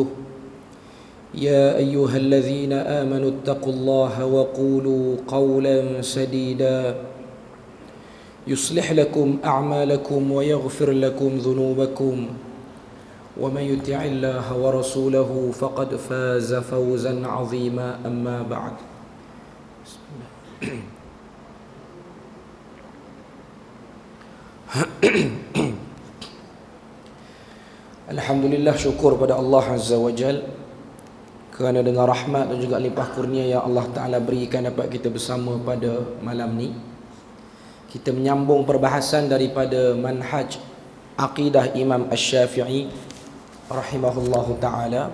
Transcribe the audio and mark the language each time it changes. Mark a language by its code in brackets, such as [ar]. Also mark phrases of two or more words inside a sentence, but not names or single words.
[ar] يا أيها الذين آمنوا اتقوا الله وقولوا قولا سديدا يصلح لكم أعمالكم ويغفر لكم ذنوبكم ومن يطع الله ورسوله فقد فاز فوزا عظيما. أما بعد. بسم الله. [ms] Alhamdulillah, syukur pada Allah [ar] عز وجل [ms] kerana dengan rahmat dan juga limpah kurnia yang Allah Ta'ala berikan dapat kita bersama pada malam ni. Kita menyambung perbahasan daripada manhaj aqidah Imam Asy-Syafi'i [ar] رحمه الله تعالى.